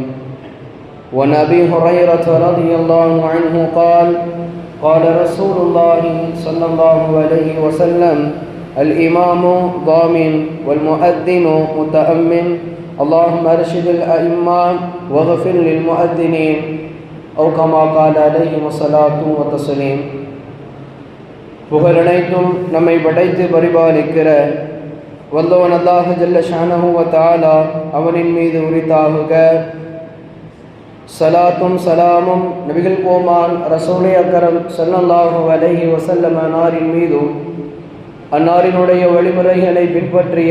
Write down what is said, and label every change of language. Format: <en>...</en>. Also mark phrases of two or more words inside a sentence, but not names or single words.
<ar>وعن أبي هريرة رضي الله عنه قال: قال رسول الله صلى الله عليه وسلم: الإمام ضامن والمؤذن متأمن. اللهم ارشد الأئمة واغفر للمؤذنين. أو كما قال عليه الصلاة والتسليم.</ar> <ta>புகழனைத்தும் நம்மை படைத்து பரிபாலிக்கிற வல்லவன் அல்லாஹ்</ta> <ar>جل شأنه وتعالى</ar> <ta>அவனின் மீது உரித்தாகுக. சலாத்தும் சலாமும் நபிகள் கோமான் ரசூலே அக்கரம்</ta> <ar>صلى الله عليه وسلم</ar> <ta>அன்னாரின் மீதும் அன்னாரினுடைய வழிமுறைகளை பின்பற்றிய</ta>